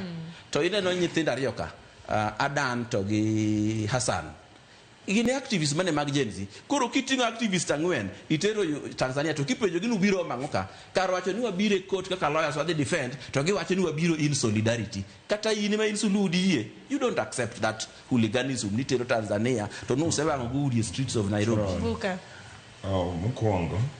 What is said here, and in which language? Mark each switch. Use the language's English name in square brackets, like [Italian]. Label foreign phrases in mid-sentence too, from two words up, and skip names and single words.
[Luo (Kenya and Tanzania)] To ineno nyithindo ariyo ka, Adan to gi Hassan. Gine activist mane mag Gen Z. Koro kitingo activist ang'wen itero Tanzania to kipenjo ginu biro mangoka. Kar wacho ni wabire court kaka lawyers wadhi defend to giwacho ni wabiro [English] in solidarity. [Luo (Kenya and Tanzania)] Kata in ma in Suluhu diye. [English] You don't accept that hooliganism [Luo (Kenya and Tanzania)] nitero Tanzania to no sewango go [English] the streets of Nairobi. [Luo (Kenya and Tanzania)] Buka. Mukwongo